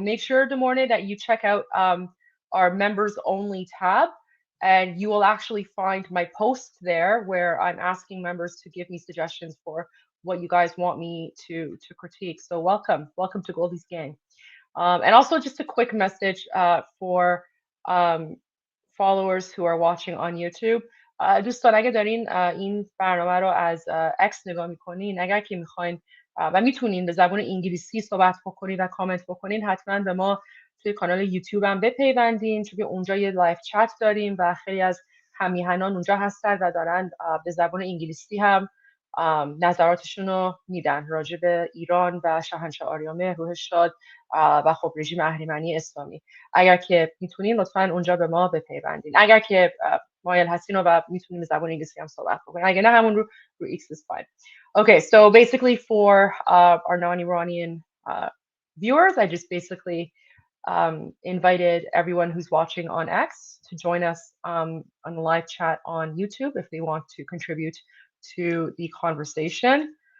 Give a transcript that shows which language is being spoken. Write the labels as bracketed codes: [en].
[en] Make sure, Demorne, that you check out our members only tab, and you will actually find my post there where I'm asking members to give me suggestions for what you guys want me to critique. So welcome to Goldie's gang. And also just a quick message for um, followers who are watching on YouTube. [fa] دوستان اگه دارین این برنامه رو از اکس نگاه میکنین، اگر که میخواین و میتونین به زبان انگلیسی صحبت بکنین و کامنت بکنین، حتما به ما توی کانال یوتیوب هم بپیوندین، چون اونجا یه لایف چت داریم و خیلی از همیهنان اونجا هستن و دارن به زبان انگلیسی هم نظراتشون رو میدن راجع به ایران و شاهنشاه آریامه روح شاد و خب رژیم اهریمنی اسلامی. اگر که میتونین لطفا اونجا به ما بپیوندین، اگر که مایل هستین و میتونین به زبان انگلیسی هم صحبت بکنین، اگر نه همون رو [en] X is fine. Okay, so basically for our non-Iranian viewers, I just basically invited everyone who's watching on X to join us on the live chat on YouTube if they want to contribute to the conversation.